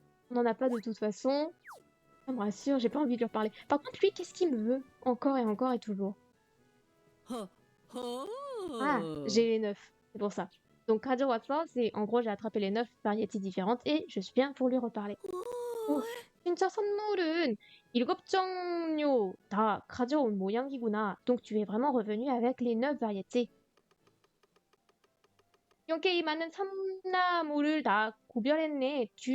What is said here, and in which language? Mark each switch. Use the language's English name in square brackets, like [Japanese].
[French] On n'en a pas de toute façon. Ça me rassure, j'ai pas envie de lui reparler. Par contre, lui, qu'est-ce qu'il me veut? Encore et encore et toujours. 허. 허. Ah, j'ai les 9, c'est pour ça. Donc, [Korean] 가져왔어, [French] c'est en gros, j'ai attrapé les 9 variétés différentes et je suis bien pour lui reparler. [Korean] 오, 진짜 선물은 7 종류 다 가져온 모양이구나. [French] Donc, tu es vraiment revenu avec les 9 variétés. [Korean] 이렇게 이 많은 산나물을 다 구별했네.